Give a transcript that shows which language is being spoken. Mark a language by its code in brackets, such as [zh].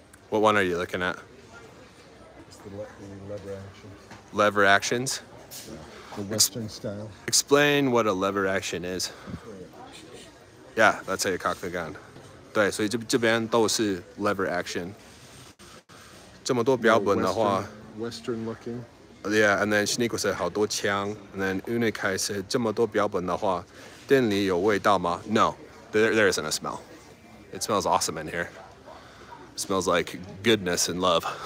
[en] What one are you looking at? It's the lever action. Lever actions? The Western style. Explain what a lever action is. Yeah, that's how you cock the gun. [zh] 对，所以这边都是 lever action. 这么多标本的话 [en] Western looking. Yeah, and then Shaniqua said [zh] 好多枪 [en] and then Unikai said [zh] 这么多标本的话店里有味道吗? [en] No, there isn't a smell. It smells awesome in here. It smells like goodness and love.